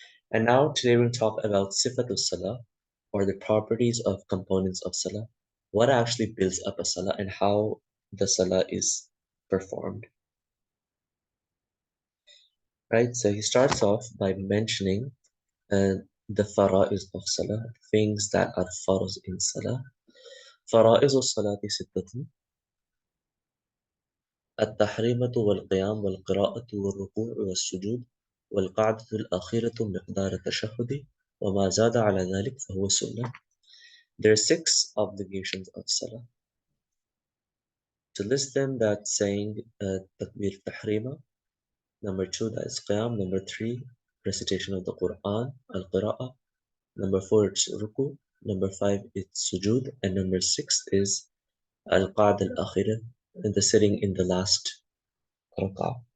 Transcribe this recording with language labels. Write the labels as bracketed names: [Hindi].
[English] And now today we'll talk about Sifatul Salah, or the properties of components of Salah, what actually builds up a Salah and how the Salah is performed. Right, so he starts off by mentioning the fara'is of Salah, things that are farz in Salah. [Arabic] فرائض الصلاة ستة: التحريمة والقيام والقراءة والركوع والسجود والقعدة الأخيرة مقدار التشهد وما زاد على ذلك فهو سنة. [English] There are 6 obligations of Salah. To list them, that's saying Takbir Tahrima. Number 2, that is Qiyam. Number 3, recitation of the Quran, Al-Qira'ah. Number 4, it's Ruku. Number 5, it's Sujud. And number 6 is Al-Qa'd al-Akhirah, the sitting in the last rak'ah.